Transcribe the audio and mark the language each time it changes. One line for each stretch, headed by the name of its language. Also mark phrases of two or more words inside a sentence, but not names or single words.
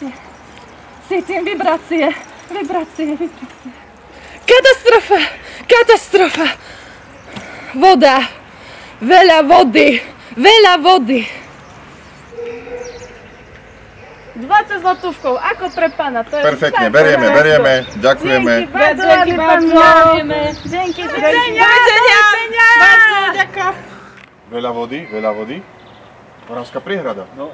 Slovak: Cítim vibrácie. Katastrofa. Voda. Veľa vody. 20 złotówków, ako pre pána, to je... Perfektne, berieme. Ďakujeme.
Polish: Dzięki bardzo. Dzięki. Do widzenia.
Slovak: Bardzo ďakujem. Veľa vody. Moravská priehrada. No.